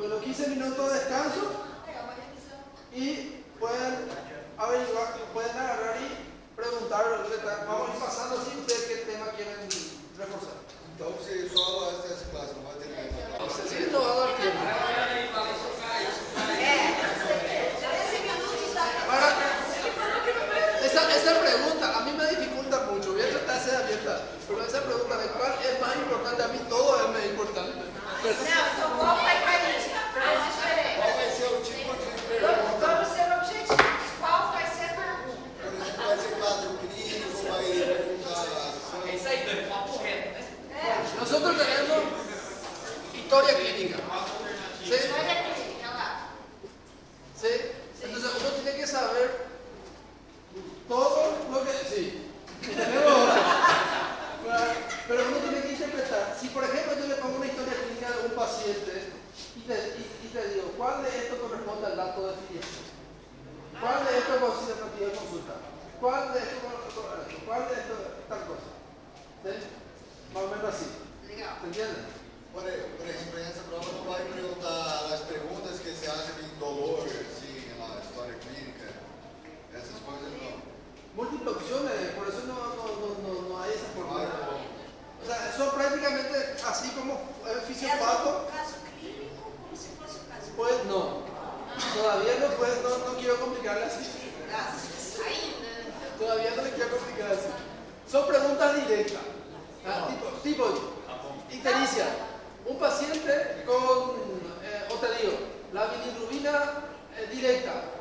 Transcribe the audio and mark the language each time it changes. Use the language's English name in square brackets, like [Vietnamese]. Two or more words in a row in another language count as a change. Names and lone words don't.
[Spanish] 15 minutos de descanso y pueden averiguar, pueden agarrar y preguntar. Vamos a ir pasando así ustedes qué tema quieren reforzar. [Portuguese] Então, você só assiste essa classe, não vai ter tempo. [Spanish] Sí, no va a dar tiempo. Ahora, esa pregunta a mí me dificulta mucho. Voy a tratar de ser abierta, pero esa pregunta de cuál es más importante, a mí todo es más importante. [Portuguese] Não, então qual vai cair? Qual vai ser o tipo de pergunta? Vamos ser objetivos. Qual vai ser a pergunta? Por exemplo, vai ser quadro clínico, vai perguntar É isso aí, Dani, papo reto, né? [Spanish] Nosotros tenemos historia clínica. ¿Sí? ¿Sí? Entonces uno tiene que saber todo lo que... Sí. Tenemos, pero uno tiene que interpretar. Si por ejemplo yo le pongo una historia clínica de un paciente y te digo, ¿cuál de esto corresponde al dato de filiación? ¿Cuál de esto considera motivo de consulta? ¿Cuál de esto tal cosa? ¿Sí? Más o menos así. ¿Se entiende? [Portuguese] Por exemplo, essa prova não vai perguntar as perguntas que se acha de dolor, assim, na história clínica, essas coisas não. [Spanish] Múltiples opciones, por eso no hay esa [Portuguese] Não [Spanish] forma. [Portuguese] vai como. [Spanish] O sea, son prácticamente así como [Portuguese] É fisiopato. um caso clínico como se fosse um caso [Spanish] Pues no. Todavía no quiero complicarle así. Todavía no le quiero complicar así. Son preguntas directas. Tipo ictericia. Un paciente con, o te digo, la bilirrubina directa.